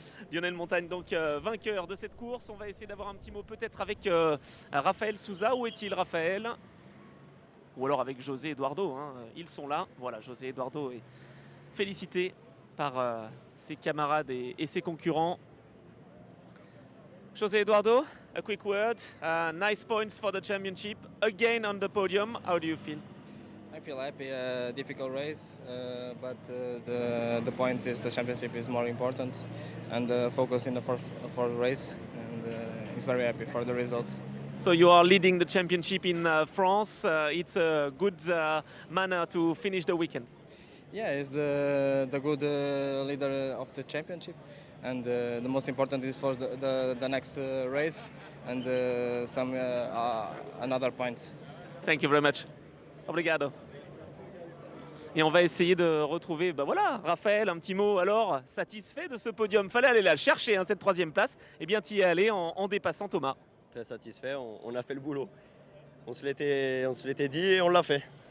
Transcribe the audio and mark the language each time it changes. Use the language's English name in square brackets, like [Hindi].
[French] Lionel Montagne, donc vainqueur de cette course. On va essayer d'avoir un petit mot peut-être avec Raphaël Souza. Où est-il, Raphaël? Ou alors avec José Eduardo, hein. Ils sont là. Voilà, José Eduardo est félicité par ses camarades et ses concurrents. [English] José Eduardo, a quick word. Nice points for the championship. Again on the podium. How do you feel? I feel happy. Difficult race, but the points is the championship is more important, and focus in the fourth race. And he's very happy for the result. So you are leading the championship in France. It's a good manner to finish the weekend. Yeah, he's the good leader of the championship, and the most important is for the next race and some another points. Thank you very much. Obrigado. [French] Et on va essayer de retrouver, voilà, Raphaël, un petit mot alors, satisfait de ce podium. Fallait aller la chercher, hein, cette 3e place. Eh bien, tu y es allé en dépassant Thomas. Très satisfait, on a fait le boulot. On se l'était dit et on l'a fait.